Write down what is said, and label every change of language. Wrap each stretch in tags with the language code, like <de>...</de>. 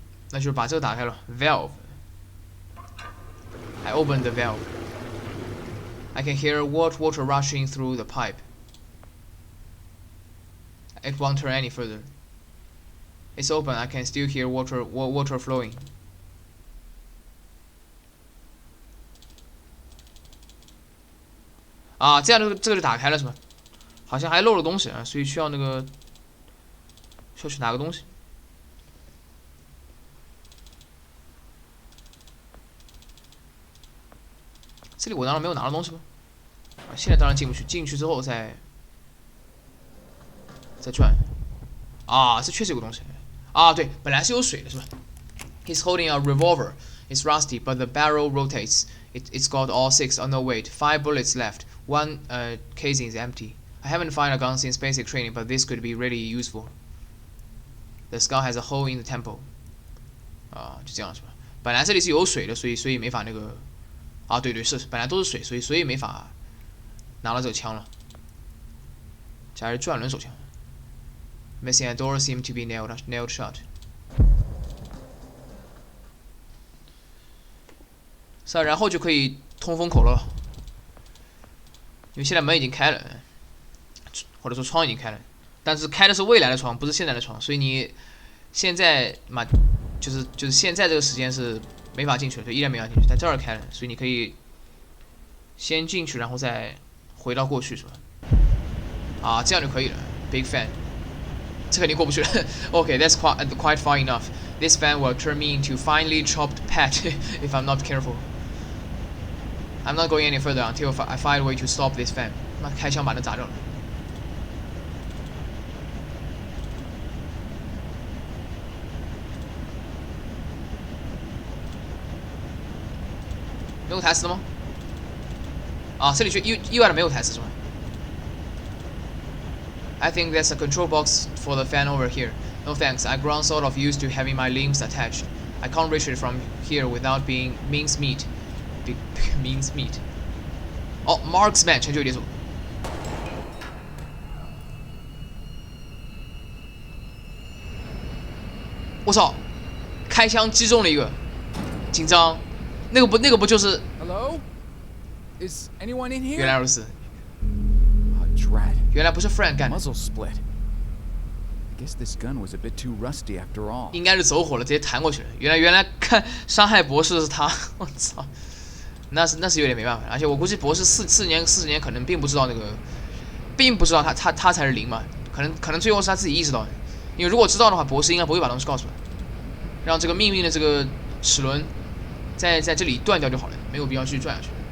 <zh>那就是把这个打开了 valve.</zh> <en>I opened the valve. I can hear water rushing through the pipe. It won't turn any further. It's open. I can still hear water flowing.</en> <zh>啊，这样这个就打开了是吧？好像还漏了东西啊，所以需要去拿个东西。这里我难道没有拿到东西吗？啊，现在当然进不去，进去之后再转。啊，这确实有个东西。啊，对，本来是有水的是吧 ？</zh> <en>He's holding a revolver. It's rusty, but the barrel rotates. It's got all 6. Oh no, wait, 5 bullets left. One casing is empty. I haven't fired a gun since basic training, but this could be really useful. The skull has a hole in the temple.</en> <zh>啊，就这样是吧？本来这里是有水的，所以没法那个。啊，对，是本来都是水，所以没法拿到这个枪了。这还是转轮手枪。</zh> <en>Missing a door seemed to be nailed shut.</en> <zh>是啊，然后就可以通风口了，因为现在门已经开了，或者说窗已经开了，但是开的是未来的窗，不是现在的窗，所以你现在嘛，就是现在这个时间是没法进去的，就依然没法进去，在这儿开了，所以你可以先进去，然后再回到过去，是吧？啊，这样就可以了。</zh> <en>Big fan，</en> <zh>这肯定过不去了。</zh> <en>Okay, that's quite far enough. This fan will turn me into finely chopped pet if I'm not careful. I'm not going any further until I find a way to stop this fan.</en> <zh>妈，开枪把它砸掉了。没有台词了吗？啊，这里却意外的没有台词是吧 ？</zh> <en>I think there's a control box for the fan over here. No thanks. I've grown sort of used to having my limbs attached. I can't reach it from here without being mincemeat. Mincemeat.</en> <zh>哦 ，Marksman 成就解锁。我操！开枪击中了一个，紧张。那个不就是？</zh> <en>Hello? Is anyone in here?</en> <zh>原来如此，</zh> <en>Oh, drat.</en> <zh>原来不是 Frank 干的，</zh> <en>Muzzle split. I guess this gun was a bit too rusty after all.</en> <zh>应该是走火了，直接弹过去了。原来看伤害博士是他，我操！那是有点没办法，而且我估计博士40年可能并不知道他才是零嘛，可能最后是他自己意识到的，因为如果知道的话，博士应该不会把东西告诉他，让这个命运的这个齿轮在这里断掉就好了，没有必要去转下去。</zh>